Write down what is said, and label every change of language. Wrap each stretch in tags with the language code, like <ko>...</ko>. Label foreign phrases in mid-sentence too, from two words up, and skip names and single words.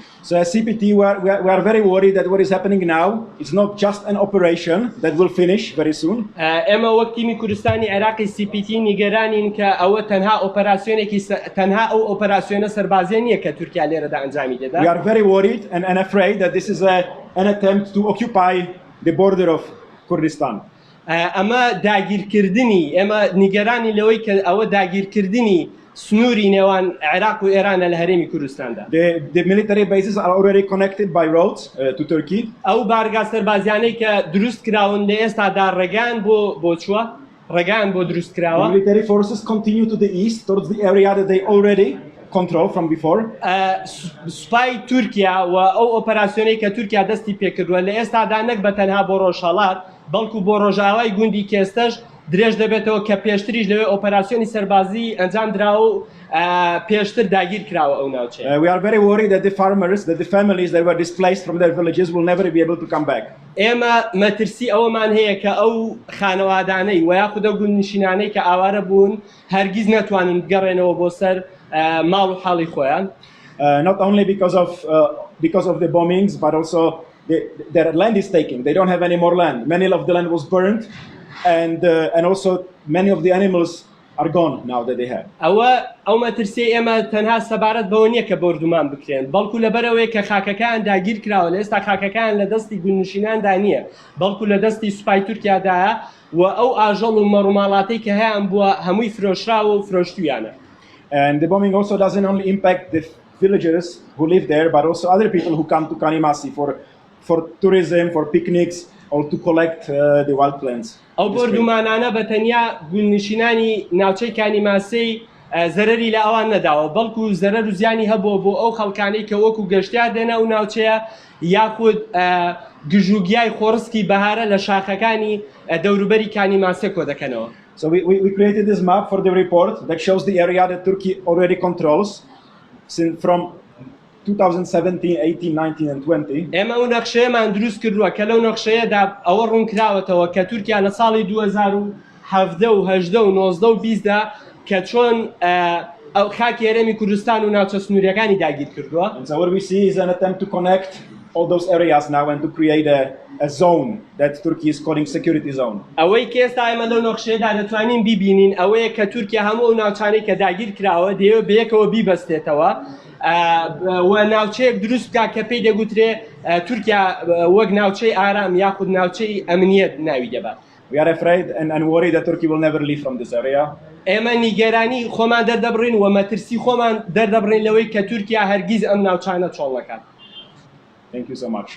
<en>So as CPT, we are very worried that what is happening now is not just an operation that will finish very soon.</en> <ckb>ئێمە وەک تیمی کوردستانی عێراقی CPT نیگەرانین کە ئەوە تەنها ئەو ئۆپەراسیۆنە سەربازیە نییە کە تورکیا لێرەدا ئەنجامی دەدا.</ckb> <en>We are very worried and afraid that this is an attempt to occupy the border of Kurdistan.</en> <ckb>ئەمە داگیرکردنی ئێمە نیگەرانی لەوەی کە ئەوە داگیرکردنی سنووری نێوان عێراق و ئێرانە لە هەرێمی کوردستاندا.</ckb> <en>The military bases are already connected by roads to Turkey.</en> <ckb>ئەو بارگا سەربازیانەی کە دروست کراون لە ئێستادا ڕێگان بۆ چووە ڕێگان بۆ دروست کراوە.</ckb> <en>Military forces continue to the east towards the area that they already control from before.</en> <ckb>سوپای تورکیا و ئەو ئۆپەراسیۆنەی کە تورکیا دەستی پێکردووە لە ئێستادا نەک بە تەنها بۆ ڕۆژهەڵات بەڵکو بۆ ڕۆژاوای گوندی کێستەش درێژ دەبێتەوە کە پێشتریش لەوێ ئۆپەراسیۆنی سەربازی ئەنجام دراوە و پێشتر داگیر کراوە ئەو ناوچەیە.</ckb> <en>We are very worried that the farmers, that the families that were displaced from their villages will never be able to come back.</en> <ckb>ئێمە مەترسی ئەوەمان هەیە کە ئەو خانەوادانەی و یاخود ئەو گوندنشینانەی کە ئاوارە بوون هەرگیز نەتوانن بگەڕێنەوە بۆ سەر ماڵ و حاڵی خۆیان.</ckb> <en>Not only because of the bombings, but also their land is taken. They don't have any more land. Many of the land was burned, and also many of the animals are gone now that they have.</en> <ckb>ئەو مەترسی ئێمە تەنها سەبارەت بەوە نییە کە بردومان بکرێن بەڵکو لەبەرەوەی کە خاکەکان داگیر کراوە لە ئێستا خاکەکان لە دەستی گوندنشیناندا نییە بەڵکو لە دەستی سوپای تورکیادایە و ئەو ئاژەڵ و مەڕووماڵاتەی کە هەیەیان بووە هەمووی فرۆشراوە و فرۆشتویانە.</ckb> <en>And the bombing also doesn't only impact the villagers who live there, but also other people who come to Kanimasi for tourism, for picnics, or to collect the wild plants.</en> <ckb>ئەو بردومانانە بە تەنیا گوندنشینانی ناوچەی کانیماسەی زەرەری لە ئەوان نەداوە بەڵکو زەرەر و زیانی هەبووە بۆ ئەو خەڵکانەی کە وەکو گەشتیار دێنە و ناوچەیە یاخود گژوگیای خۆڕسکی بەهارە لە شاخەکانی دەوروبەری کانیماسێ کۆ دەکەنەوە.</ckb> <en>So we created this map for the report that shows the area that Turkey already controls from 2017, 18, 19 and 20,</en> <ckb>ئێمە ئەو نەخشەیەمان دروست کردووە کە لەو نەخشەیەدا ئەوە ڕوونکراوەتەوە کە تورکیا لە ساڵی 2017 و 18 و 19 و 20دا کە چۆن ئەو خاکی هەرێمی کوردستان و ناوچە سنووریەکانی داگیر کردووە.</ckb> <en>and so what we see is an attempt to connect all those areas now and to create a zone that Turkey is calling security zone.</en> <ckb>ئەوەی کە ئێستا ئێمە لەو نەخشەیەدا دەتوانین بیبینین ئەوەیە کە تورکیا هەموو ئەو ناوچانەی کە داگیر کراوە دەیەوێت بەیەکەوە بیبەستێتەوە و ناوچەیەک دروست بکە کە پێی دەگوترێ تورکیا وەک ناوچەی ئارام یاخود ناوچەی ئەمنیەت ناوی دەبات.</ckb> <en>We are afraid and worried that Turkey will never leave from this area.</en> <ckb>ئێمە نیگەرانی خۆمان دەردەبڕین و مەترسی خۆمان دەردەبڕین لەوەی کە تورکیا هەرگیز ئەم ناوچانە چۆڵ نەکات.</ckb> <en>Thank you so much.</en>